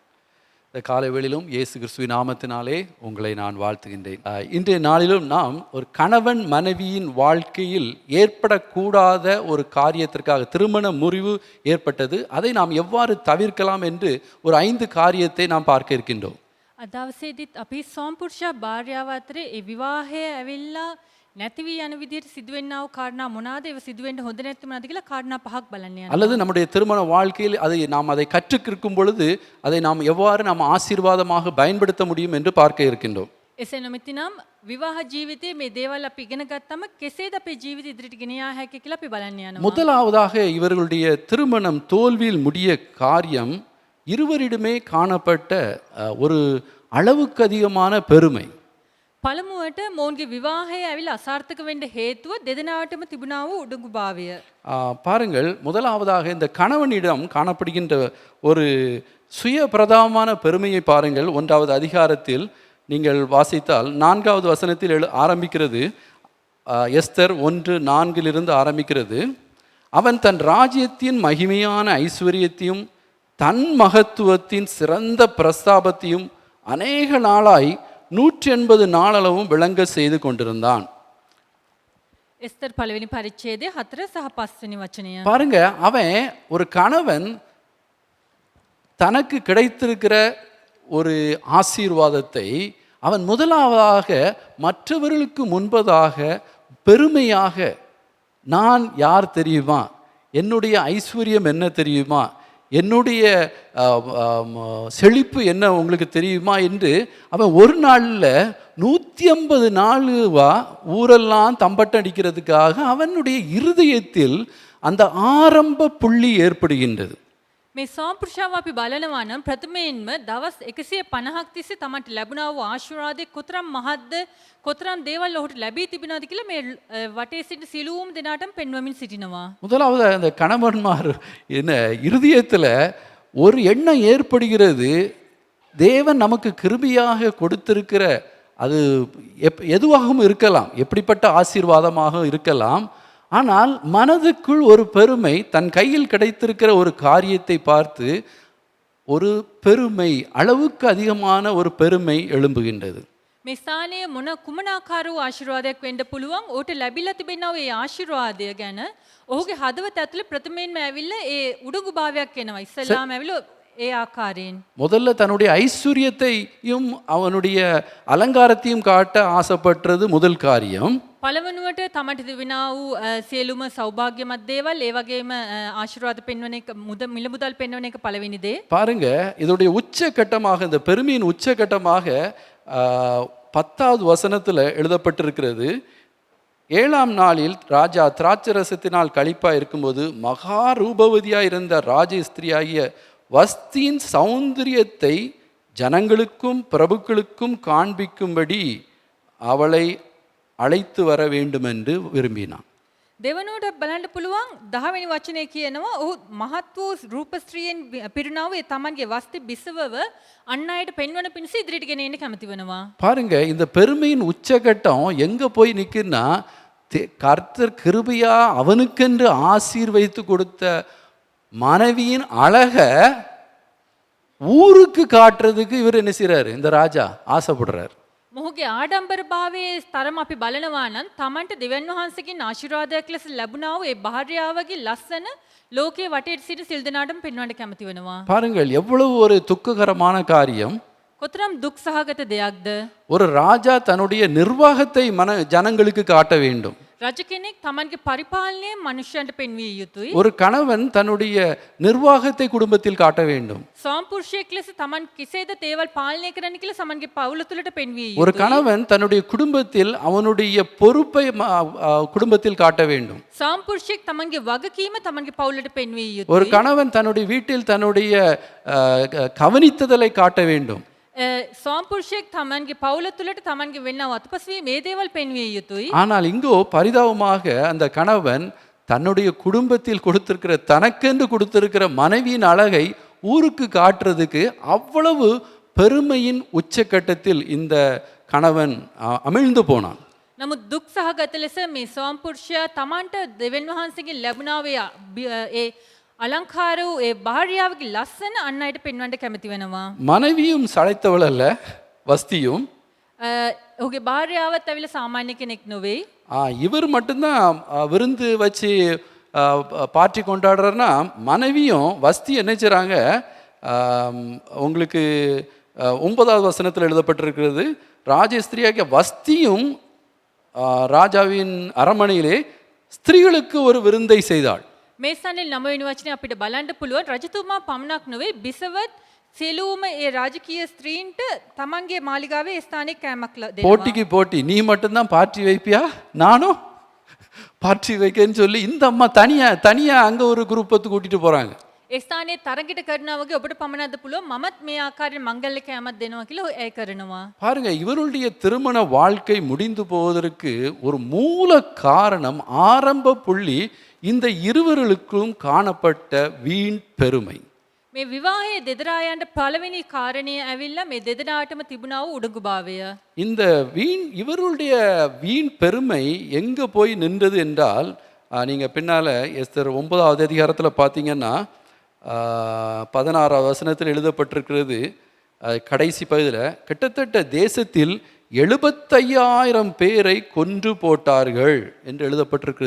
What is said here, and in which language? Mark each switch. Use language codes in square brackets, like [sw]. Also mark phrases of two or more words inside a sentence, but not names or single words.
[ta] இந்த காலை வேளையிலும் இயேசு கிறிஸ்துவின் நாமத்தினாலே உங்களை நான் வாழ்த்துகின்றேன். இன்றைய நாளிலும் நாம் ஒரு கணவன் மனைவியின் வாழ்க்கையில் ஏற்படக்கூடாத ஒரு காரியத்திற்காக திருமண முறிவு ஏற்பட்டது, அதை நாம் எவ்வாறு தவிர்க்கலாம் என்று ஒரு 5 காரியத்தை நாம் பார்க்க இருக்கின்றோம். [si] අදවසේදීත් අපි සෝම්පුරුෂයා භාර්යාව අතරේ ඒ විවාහය ඇවිල්ලා නැති වී යන විදිහට සිදුවෙන්නා වූ කාරණා මොනවාද? ඒව සිදුවෙන්න හොඳ නැති මොනවාද කියලා කාරණා 5ක් බලන්න යනවා. [ta] அல்லது நம்முடைய திருமண வாழ்க்கையில் அதை கற்றுக்கிருக்கும் பொழுது அதை நாம் எவ்வாறு நாம் ஆசீர்வாதமாக பயன்படுத்த முடியும் என்று பார்க்க இருக்கின்றோம். [si] එසේ නොමැතිනම් විවාහ ජීවිතයේ මේ දේවල් අපි ඉගෙන ගත්තම කෙසේද අපේ ජීවිතය ඉදිරියට ගෙන යා හැකියි කියලා අපි බලන්න යනවා. [ta] முதலாவதாக இவர்களுடைய திருமணம் தோல்வியில் முடிய காரியம் இருவரிடமே காணப்பட்ட ஒரு அளவுக்கு அதிகமான பெருமை. [si] පළමුවට මොවුන්ගේ විවාහය ඇවිල්ලා අසාර්ථක වෙන්න හේතුව දෙදෙනාටම තිබුණා වූ උඩඟුභාවය. [ta] பாருங்கள், முதலாவதாக இந்த கணவனிடம் காணப்படுகின்ற ஒரு சுய பிரதானமான பெருமையை பாருங்கள். 1வது அதிகாரத்தில் நீங்கள் வாசித்தால் 4வது வசனத்தில் ஆரம்பிக்கிறது. எஸ்தர் 1:4 ஆரம்பிக்கிறது. அவன் தன் ராஜ்யத்தின் மகிமையான ஐஸ்வர்யத்தையும் தன் மகத்துவத்தின் சிறந்த பிரஸ்தாபத்தையும் அநேக நாளாய் 180 நாளளவும் விளங்க செய்து கொண்டிருந்தான். [si] එස්තර් පළවෙනි පරිච්ඡේදයේ 4 සහ 5 වෙනි වචනය. [ta] பாருங்க, அவன் ஒரு கணவன் தனக்கு கிடைத்திருக்கிற ஒரு ஆசீர்வாதத்தை அவன் முதலாவதாக மற்றவர்களுக்கு முன்பதாக பெருமையாக, நான் யார் தெரியுமா, என்னுடைய ஐஸ்வர்யம் என்ன தெரியுமா, என்னுடைய செழிப்பு என்ன உங்களுக்கு தெரியுமா என்று அவன் ஒரு நாளில் 150 நாள் ஊரெல்லாம் தம்பட்டம் அடிக்கிறதுக்காக அவனுடைய இருதயத்தில் அந்த ஆரம்ப புள்ளி ஏற்படுகின்றது. [si] මේ සෝම්පුරුෂාව අපි බලනවා නම් ප්‍රථමයෙන්ම දවස් 150ක් තිස්සේ තමන්ට ලැබුණා වූ ආශිර්වාදයේ කොතරම් මහත්ද, කොතරම් දේවල් ඔහුට ලැබී තිබෙනවද කියලා මේ වටේ සිටින සිළුවුම් දෙනාටම පෙන්වමින් සිටිනවා. [ta] முதலாவது அந்த கணவன்மார் என்ன இருதயத்தில் ஒரு எண்ணம் ஏற்படுகிறது. தேவன் நமக்கு கிருபையாக கொடுத்திருக்கிற அது எதுவாகவும் இருக்கலாம், எப்படிப்பட்ட ஆசீர்வாதமாக இருக்கலாம். ஆனால் மனதுக்குள் ஒரு பெருமை, தன் கையில் கிடைத்திருக்கிற ஒரு காரியத்தை பார்த்து ஒரு பெருமை, அளவுக்கு அதிகமான ஒரு பெருமை எழும்புகின்றது. [si] මේ ස්ථානයේ මොන කුමනාකාර වූ ආශිර්වාදයක් වෙන්න පුළුවන්? ඔහුට ලැබිලා තිබෙනා ඒ ආශිර්වාදය ගැන ඔහුගේ හදවත ඇතුලේ ප්‍රථමයෙන්ම ඇවිල්ලා ඒ උඩඟු භාවයක් එනවා. ඉස්සල්ලාම ඇවිල්ලා ඒ ආකාරයෙන් [ta] முதல்ல தன்னுடைய ஐஸ்வர்யத்தையும் அவனுடைய அலங்காரத்தையும் காட்ட ஆசைப்பட்டது முதல் காரியம். [si] පළවෙනුවට තමන්ට තිබෙනා වූ සියලුම සෞභාග්‍යමත් දේවල්, ඒ වගේම ආශිර්වාද පෙන්වන එක, මිල මුදල් පෙන්වන එක පළවෙනි දේ. [ta] பாருங்க, இதோடைய உச்சகட்டமாக, இந்த பெருமையின் உச்சகட்டமாக 10வது வசனத்தில் எழுதப்பட்டிருக்கிறது. 7ஆம் நாளில் ராஜா திராட்சரசத்தினால் களிப்பா இருக்கும்போது மகா ரூபவதியாக இருந்த ராஜ ஸ்திரியாகிய வஸ்தியின் சௌந்தரியத்தை ஜனங்களுக்கும் பிரபுக்களுக்கும் காண்பிக்கும்படி அவளை அழைத்து வர வேண்டும் என்று விரும்பினான். [si] දෙවනුවට බලන්න පුළුවන් 10 වෙනි වචනේ කියනවා ඔහු මහත් වූ රූප ස්ත්‍රියෙන් පිරුණා වූ තමන්ගේ වස්ති බිසවව අන් අයට පෙන්වන පිණිස ඉදිරියට ගෙන එන්න කැමති වෙනවා. [ta] பாருங்க, இந்த பெருமையின் உச்சகட்டம் எங்க போய் நிற்குன்னா, கர்த்தர் கிருபையா அவனுக்கென்று ஆசீர்வதித்து கொடுத்த மனைவியின் அழக ஊருக்கு காட்டுறதுக்கு இவர் என்ன செய்றாரு, இந்த ராஜா ஆசைப்படுறார். [si] මොහුගේ ආඩම්බර භාවයේ තරම අපි බලනවා නම් තමන්ට දෙවියන් වහන්සේගෙන් ආශිර්වාදයක් ලෙස ලැබුණා වූ ඒ භාර්යාවගේ ලස්සන ලෝකයේ වටේට සිට සිල් දෙනාටම පෙන්වන්න කැමති වෙනවා. [ta] பாருங்கள், எவ்வளவு ஒரு துக்ககரமான காரியம். [si] කොතරම් දුක් සහගත දෙයක්ද? [ta] ஒரு ராஜா தன்னுடைய நிர்வாகத்தை ஜனங்களுக்கு காட்ட வேண்டும். [si] රජ කෙනෙක් තමන්ගේ පරිපාලනය මනුෂ්‍යයන්ට පෙන්විය යුතුයි. [ta] ஒரு கணவன் தன்னுடைய நிர்வாகத்தை குடும்பத்தில் காட்ட வேண்டும். [si] සෝම්පුරුෂයෙක් ලෙස තමන් කෙසේද දේවල් පාලනය කරන්න කියලා සමන්ගේ පවුල තුළට පෙන්විය [ta] ஒரு [si] යුතුයි. [ta] கணவன் தன்னுடைய குடும்பத்தில் அவனுடைய பொறுப்பை குடும்பத்தில் காட்ட வேண்டும். [si] සෝම්පුරුෂයෙක් තමන්ගේ වගකීම තමන්ගේ පවුලට පෙන්විය [ta] ஒரு [si] යුතුයි. [ta] கணவன் தன்னுடைய வீட்டில் தன்னுடைய கவனித்ததலை காட்ட வேண்டும். [si] ස්වාම්පුරුෂයෙක් තමන්ගේ පවුල තුළට තමන්ගේ වෙන්නව අතපසුවී මේ දේවල් පෙන්විය යුතුයි. [ta] ஆனால் இங்கோ பரிதாபமாக அந்த கணவன் தன்னுடைய குடும்பத்தில் கொடுத்திருக்கிற தனக்கென்று கொடுத்திருக்கிற மனைவியின் அழகை ஊருக்கு காட்டுறதுக்கு அவ்வளவு பெருமையின் உச்சக்கட்டத்தில் இந்த கணவன் அமிழ்ந்து போனான். [si] නමුත් දුක් සහගත ලෙස මේ ස්වාම්පුරුෂයා තමන්ට දෙවියන් වහන්සේගෙන් ලැබුණාවේ ඒ අලංකාර වූ ඒ භාර්යාවගේ ලස්සන අන් අයට පෙන්වන්න කැමති වෙනවා. [ta] மனைவியும் சளைத்தவள் அல்ல, வஸ்தியும். [si] ඔහුගේ භාර්යාවත් ඇවිල්ලා சாமானிய කෙනෙක් නොවේ. [ta] இவர் மட்டும்தான் விருந்து வச்சு பார்ட்டி கொண்டாடுறாருன்னா மனைவியும் வஸ்தி என்ன செய்றாங்க, உங்களுக்கு 9வது வசனத்தில் எழுதப்பட்டிருக்கிறது, ராஜஸ்திரியாகிய வஸ்தியும் ராஜாவின் அரண்மனையிலே ஸ்திரீகளுக்கு ஒரு விருந்தை செய்தாள். [si] මේ ස්ථානයේ 9 වෙනි වචනේ අපිට බලන්න පුළුවන් රජතුමා පමණක් නොවේ බිසවත් සියලුම ඒ ராஜකීය ස්ත්‍රීන්ට තමන්ගේ මාලිගාවේ ස්ථානයේ කෑමක් දෙනවා. [ta] போட்டிக்கு போட்டி, நீ மட்டும்தான் பார்ட்டி வைப்பியா, நானும் பார்ட்டி வைக்கன்னு சொல்லி இந்த அம்மா தனியா அங்க ஒரு குரூப்பத்து கூட்டிட்டு போறாங்க. [si] ඒ ස්ථානයේ තරගයට කරනවා වගේ ඔබට පමණක්ද පුළුවන් මමත් මේ ආකාරයෙන් මංගල්‍ය කෑමක් දෙනවා කියලා ඒ කරනවා. [ta] பாருங்க, இவருடைய திருமண வாழ்க்கை முடிந்து போவதற்கு ஒரு மூல காரணம், ஆரம்ப புள்ளி இந்த இருவர்களுக்கும் காணப்பட்ட வீண் பெருமை. [si] මේ විවාහයේ දෙදරායන්ට පළවෙනි කාරණය ඇවිල්ලා මේ දෙදෙනාටම තිබුණා වූ උඩඟුභාවය. [ta] இந்த இவருடைய வீண் பெருமை எங்க போய் நின்றது என்றால், நீங்க பின்னால எஸ்தர் 9வது அதிகாரத்தில் பார்த்தீங்கன்னா 16வது வசனத்தில் எழுதப்பட்டிருக்கிறது. கடைசி பகுதியில் கிட்டத்தட்ட தேசத்தில் 75,000 பேரை கொன்று போட்டார்கள் என்று எழுதப்பட்டிருக்கிறது.